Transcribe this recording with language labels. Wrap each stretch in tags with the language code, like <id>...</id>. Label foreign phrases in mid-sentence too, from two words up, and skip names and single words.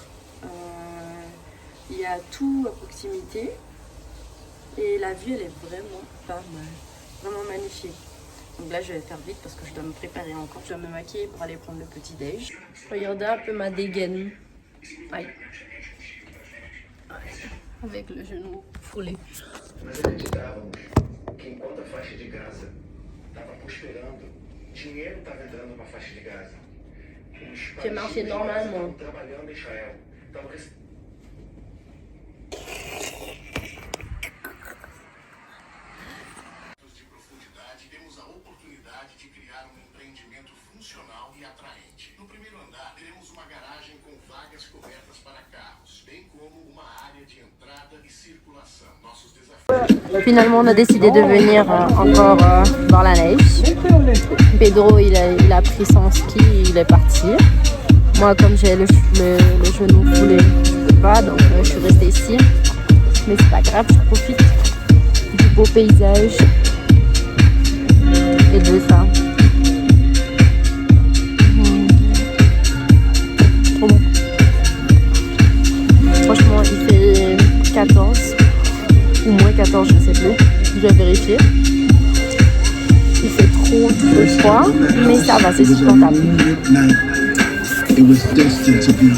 <fr>Il y a tout à proximité et la vue elle est vraiment pas mal, vraiment magnifique. Donc là je vais faire vite parce que je dois me préparer encore, je dois me maquiller pour aller prendre le petit déj. Regardez un peu ma dégaine. Aïe. Avec le genou foulé.</fr> <pt>Mas acreditávamos que enquanto a faixa de Gaza estava prosperando, dinheiro estava entrando na faixa de Gaza. Os</pt> <fr>marché normalement.</fr> <pt>estavam trabalhando em Israel. Estavam de profundidade, temos a oportunidade de criar um empreendimento funcional e atraente. No primeiro andar, teremos uma garagem com vagas cobertas para carros, bem como uma área de entrada e circulação. Nossos desafios.</pt> <fr>Finalement, on a décidé de venir encore voir la neige. Pedro, il a pris son ski et il est parti. Moi, comme j'ai le genou foulé, je peux pas, donc je suis restée ici. Mais c'est pas grave, je profite du beau paysage et de ça. Trop bon. Franchement, il fait 14 ou moins 14, je sais plus. Je vais vérifier. Il fait trop froid, mais ça va, c'est supportable.</fr> <en>It was destined to be.</en>